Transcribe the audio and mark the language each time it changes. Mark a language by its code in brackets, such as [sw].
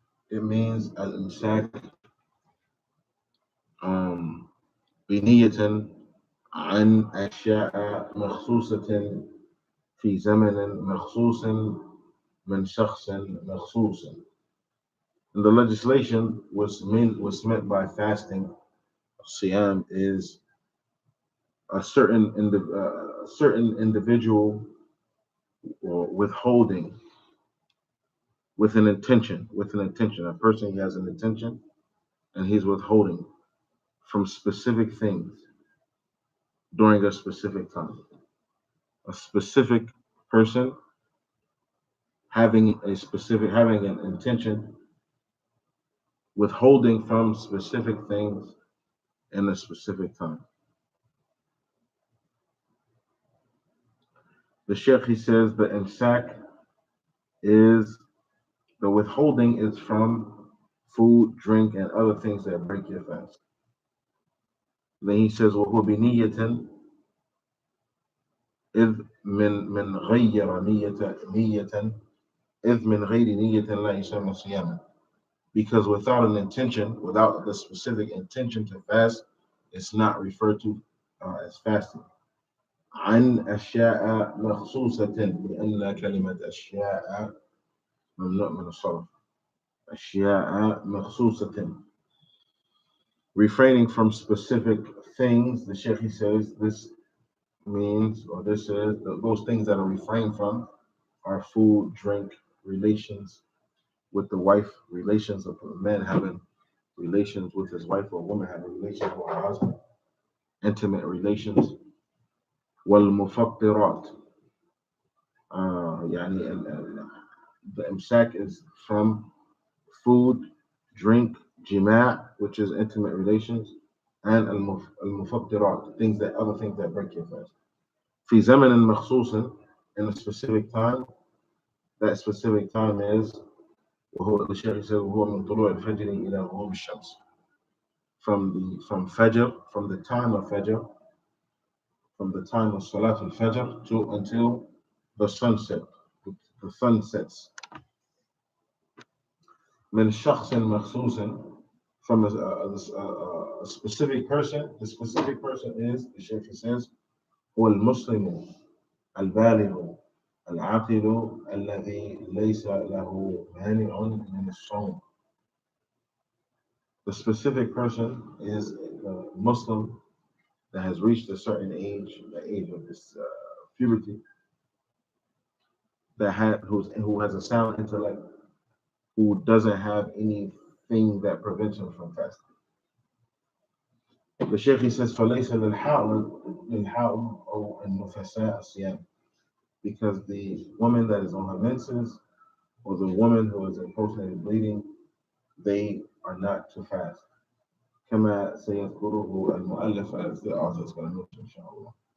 [en] It means [ar] al-imsak بنية عن أشياء مخصوصة في زمن مخصوص من شخص مخصوص. [en] And the legislation was meant by fasting. Siyam is a certain individual or withholding with an intention. A person has an intention and he's withholding from specific things during a specific time. A specific person having an intention, withholding from specific things in a specific time. The Sheikh, he says the imsak is the withholding is from food, drink, and other things that break your fast. Then he says, [ar] وَهُوَ بِنِيَّةٍ إِذْ مِنْ غَيَّرَ نِيَّةً إِذْ مِنْ غَيْرِ نِيَّةٍ لَا يُسَمَّى صِيَامًا. [en] Because without an intention, without the specific intention to fast, it's not referred to as fasting. [ar] عن أشياء مخصوصة لأن كلمة أشياء ممنوع من الصرف. أشياء مخصوصة. [en] Refraining from specific things, the Sheikh, he says this means, or this is, those things that are refrained from are food, drink, relations with the wife, relations of a man having relations with his wife, or a woman having relations with her husband, intimate relations. [ar] والمفطرات. [en] The imsak is from food, drink, jima', which is intimate relations, and al-mufattirat, other things that break your fast. [ar] في زمن مخصوص, [en] in a specific time. That specific time is, [ar] وهو الشيخ [en] says, [ar] وهو من طلوع الفجر إلى غروب الشمس. [en] From Fajr, from the time of Fajr, from the time of Salat al-Fajr to until the sunset. The sun sets. [ar] من شخص مخصوص, [en] from a specific person. The specific person is, the Shaykh says, [ar] هو المسلم البالغ العاقل الذي ليس له مانع من الصوم. [en] The specific person is the Muslim that has reached a certain age, the age of this puberty, who has a sound intellect, who doesn't have anything that prevents him from fasting. The Shaykh, he says, [ar] فَلَيْسَ لِلْحَائِض أو النُّفَسَاء الصِّيَامِ. [en] Because the woman that is on her menses, or the woman who is in postnatal bleeding, they are not to fast. [ar] كما سيذكره المؤلف, [en] as the author is going to mention, inshallah.